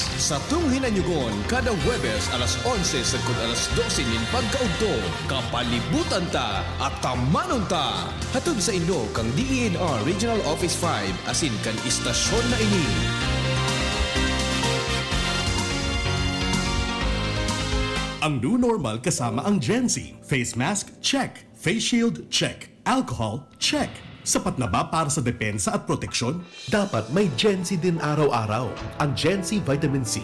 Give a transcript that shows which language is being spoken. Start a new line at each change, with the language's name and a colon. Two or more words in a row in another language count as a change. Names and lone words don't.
Bikol: Sa tunghinanyugon, kada Huwebes alas 11 sagkod alas 12 nin pagkaugto, Kapalibutan Ta at Tamanong Ta. Hatod sa inyo kang DENR Regional Office 5 asin kan istasyon na ini.
English: Ang new normal
Filipino: kasama ang
English: Gen Z. Face mask? Check. Face shield? Check. Alcohol? Check.
Filipino: Sapat na ba para sa depensa at proteksyon? Dapat may Gen Z din araw-araw. Ang Gen Z Vitamin C